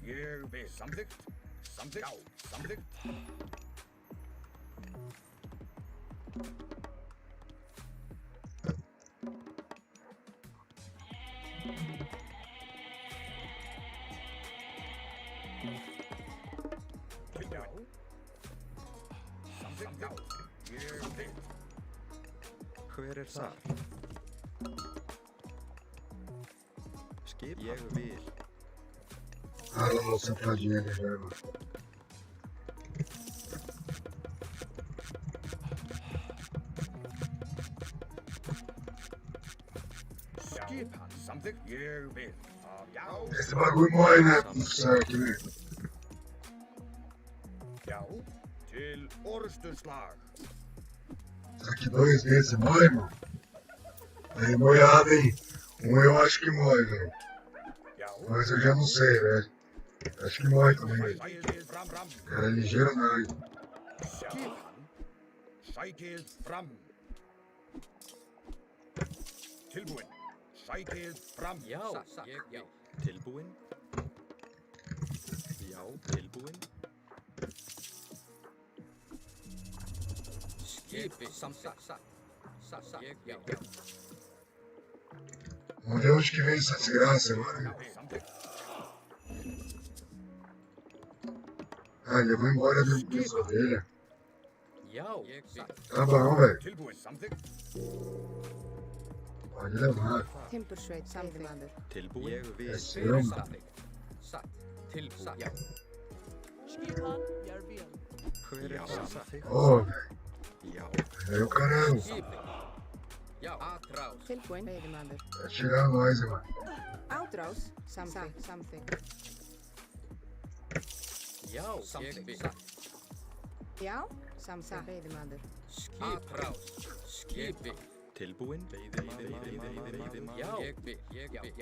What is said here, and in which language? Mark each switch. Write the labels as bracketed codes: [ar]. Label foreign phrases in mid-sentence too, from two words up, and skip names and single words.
[is] Ég vil. Samþykkt. Samþykkt. Já, samþykkt. Já. Samþykkt. Já. Ég vil. Hver er þar? Skip. Ég vil. Halló, [pt] sentadinha ali, velho. [is] Skipan. Samþykkt. Ég vil. Já. [pt] Esse bagulho morre, né? Não sai aqui, né? [is] Já. Til orrustuslag. [pt] Daqui 2 meses morre, mano. Aí moiada, hein? Eu acho que morre, velho. [is] Já. [pt] Mas eu já não sei, velho. Acho que morre também, velho. [is] Sækið fram. [pt] Cara ligeiro não. [is] Skipan. Sækið fram. Tilbúin. Sækið fram. Já, ég vil. Tilbúin. Já, tilbúin. Skipi, samþykkt. Ég vil. [pt] Vamos ver onde que vem essa desgraça agora. [is] Já, samþykkt. [pt] Ah, ele vai embora das ovelhas. [is] Já, ég vil. [pt] Tá bom, velho. [is] Tilbúin. Samþykkt. [pt] Pode levar. [is] Timbursveit, veiðimaður. Tilbúin. Ég vil. [pt] É seu, mano. [is] Samþykkt. Satt. Tilbúin. Já. Skipan, ég vil. Hver er samþykkt? [pt] Ô, velho. [is] Já. [pt] É o caramba. [is] Skipi. Já. Atrás. Tilbúin, veiðimaður. [pt] Vai chegar nós, mano. [is] Ádrás, samþykkt. Já, samþykkt. Já, samþykkt, veiðimaður. Atrás. Skipi. Tilbúin. Veiðimaður. Já. Ég vil. Já.